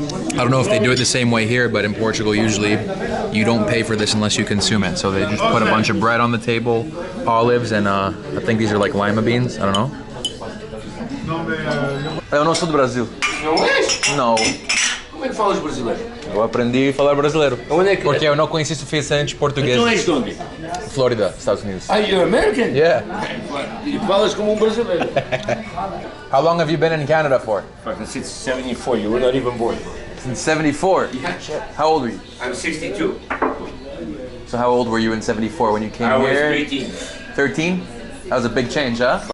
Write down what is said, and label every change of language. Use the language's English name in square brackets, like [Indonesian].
[English] I don't know if they do it the same way here, but in Portugal, usually you don't pay for this unless you consume it. So they just put a bunch of bread on the table, olives, and I think these are like lima beans. I don't know. [Portuguese] Eu não sou do Brasil. Não és? Não. Como é que falas brasileiro? Eu aprendi a falar brasileiro. Onde é que... Porque eu não conheci suficiente português. Então és de onde? Flórida, Estados Unidos. [English] Are you American? Yeah. [Portuguese] E falas como brasileiro. [English] How long have you been in Canada for? Fucking since 74, you were not even born. Since 74? Yeah, shit. How old were you? I'm 62. So how old were you in 74 when you came I was here? 18. 13? That was a big change, huh?